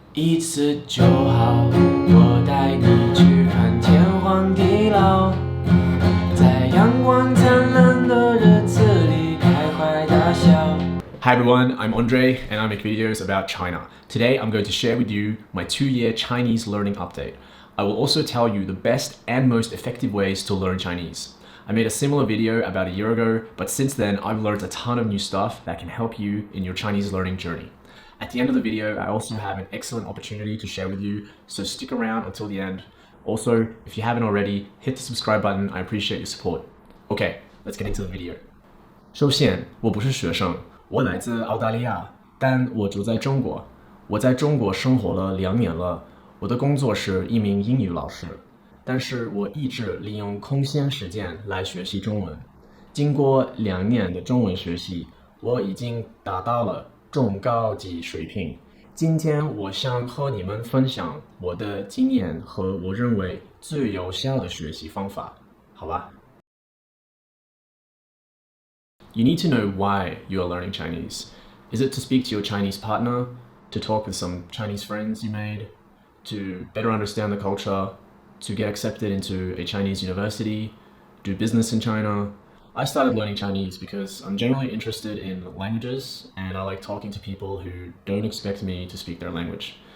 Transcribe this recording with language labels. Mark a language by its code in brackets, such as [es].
[zh] 一次就好，我带你去看天荒地老，在阳光灿烂的日子里开怀大笑。 [en] Hi everyone, I'm Andre and I make videos about China. Today I'm going to share with you my 2-year Chinese learning update. I will also tell you the best and most effective ways to learn Chinese. I made a similar video about a year ago, but since then I've learned a ton of new stuff that can help you in your Chinese learning journey. At the end of the video, I also have an excellent opportunity to share with you, so stick around until the end. Also, if you haven't already, hit the subscribe button. I appreciate your support. Okay, let's get into the video. [zh] 首先，我不是学生，我来自澳大利亚，但我住在中国。我在中国生活了2年了，我的工作是一名英语老师，但是我一直利用空闲时间来学习中文。经过2年的中文学习，我已经达到了中高级水平。今天我想和你们分享我的经验和我认为最有效的学习方法，好吧？ [en] You need to know why you are learning Chinese. Is it to speak to your Chinese partner, to talk with some Chinese friends you made, to better understand the culture, to get accepted into a Chinese university, do business in China? I started learning Chinese because I'm generally interested in languages and I like talking to people who don't expect me to speak their language.